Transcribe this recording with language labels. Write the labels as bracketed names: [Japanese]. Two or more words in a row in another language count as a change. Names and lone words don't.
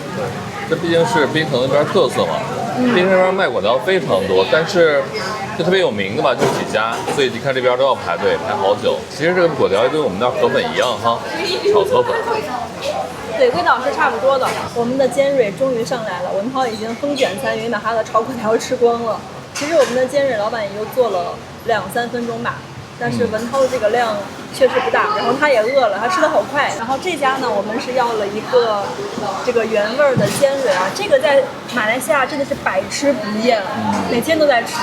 [Chinese] 這畢竟是檳城那邊特色嘛，檳城那邊賣粿條非常多，但是就特別有名的吧，就幾家，所以你看這邊都要排隊排好久。其實這個粿條跟我們那河粉一樣哈，炒河粉。對，味道是差不多的。我們的尖蕊終於上來了，文濤已經風捲殘雲，把他的炒粿條吃光了。其實我們的尖蕊老闆也就做了2-3分鐘吧。但是文濤的這個量確實不大，然後他也餓了，他吃得好快。然後這家呢，我們是要了一個這個原味的尖蕊啊，這個在馬來西亞真的是百吃不厭，每天都在吃。